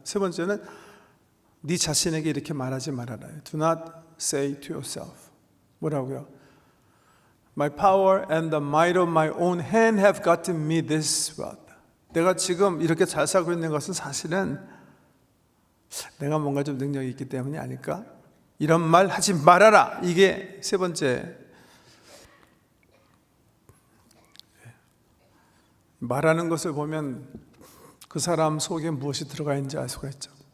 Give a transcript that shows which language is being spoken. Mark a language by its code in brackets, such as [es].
[ko] 세 번째는 네 자신에게 이렇게 말하지 말아라. [en] Do not say to yourself. [ko] 뭐라고요? [en] My power and the might of my own hand have gotten me this wealth. [ko] 내가 지금 이렇게 잘 살고 있는 것은 사실은 내가 뭔가 좀 능력이 있기 때문이 아닐까? 이런 말 하지 말아라. 이게 세 번째. 말하는 것을 보면 그 사람 속에 무엇이 들어가 있는지 알 수가 있죠.